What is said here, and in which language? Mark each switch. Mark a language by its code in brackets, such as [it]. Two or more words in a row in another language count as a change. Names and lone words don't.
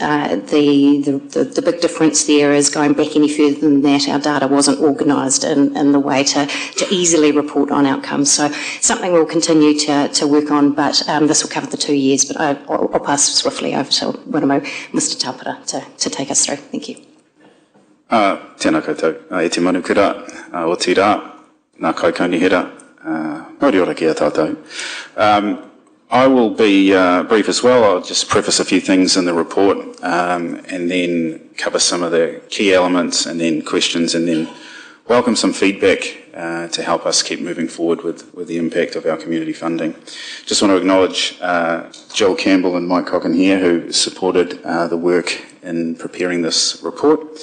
[en] The big difference there is going back any further than that, our data wasn't organised in the way to easily report on outcomes. So something we'll continue to work on, but this will cover the 2 years. But I'll pass swiftly over to Wiremu, Mr. Taupara, to take us through. Thank you. [mi] Tēnā koutou. E te manukura o tī rā, nā kaikaunihera, mauri ora kia tātou. [en] I will be brief as well. I'll just preface a few things in the report and then cover some of the key elements and then questions, and then welcome some feedback to help us keep moving forward with the impact of our community funding. Just want to acknowledge Jill Campbell and Mike Cocken here, who supported the work in preparing this report.